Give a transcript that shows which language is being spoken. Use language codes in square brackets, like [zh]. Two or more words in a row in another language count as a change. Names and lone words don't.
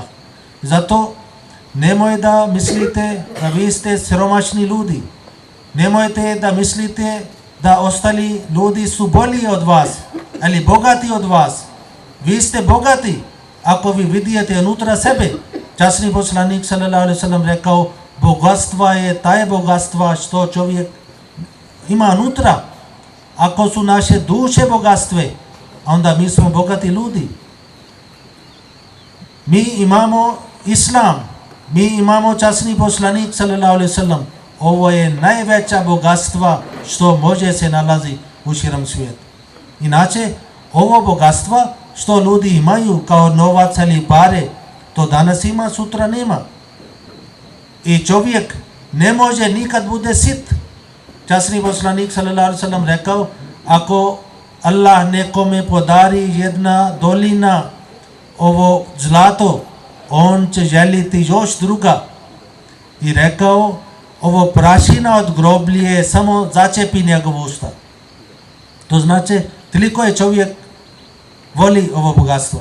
[bs] Zato nemoj da mislite da vi ste siromašni ljudi. Nemojte da mislite da ostali ljudi su bolji od vas, ali bogati od vas. Vi ste bogati ako vi vidite unutra sebe. časni poslanik [ar] صلى الله عليه وسلم [bs] rekao, bogatstva je taj bogatstva što čovjek ima unutra. Ako su naše duše bogatstve, onda mi smo bogati ljudi. Mi imamo islam, mi imamo časni poslanik [ar] صلى الله عليه وسلم. [bs] Ovo je najveća bogatstva što može se nalazi u širom svijetu. Inače, ovo bogatstva što ljudi imaju kao novac ili pare, to danas ima, sutra nema. I čovjek ne može nikad bude sit. Časni poslanik [ar] صلى الله عليه وسلم [bs] rekao, ako Allah nekome podari jedna dolina ovo zlato, on će želiti još druga. I rekao, ovo prašina od groblje samo začepi njegov usta. To znači, toliko je čovjek voli ovo bogatstvo.